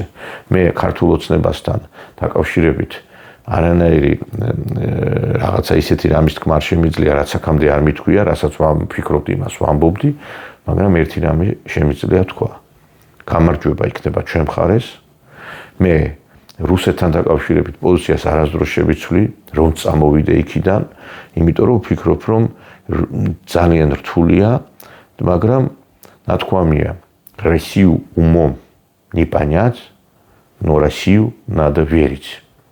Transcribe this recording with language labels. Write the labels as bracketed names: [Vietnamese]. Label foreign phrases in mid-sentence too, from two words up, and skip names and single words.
[Georgian] მე ქართულ ოცნებასთან დაკავშირებით არანაირი რაღაცა ისეთი რამის თქმა არ შემიძლია, რაც აქამდე არ მithქვია, რასაც ვფიქრობ იმას ვამბობდი, მაგრამ ერთი რამე შემიძლია თქვა. გამარჯვება იქნება ჩვენ მხარეს. მე რუსეთთან დაკავშირებით პოზიციას არასდროს შევიცვლი, რომ წამოვიდე იქიდან, იმიტომ რომ ვფიქრობ, რომ ძალიან რთულია, მაგრამ ნათქვამია, [Russian] Россию умом не понять, но Россию надо верить.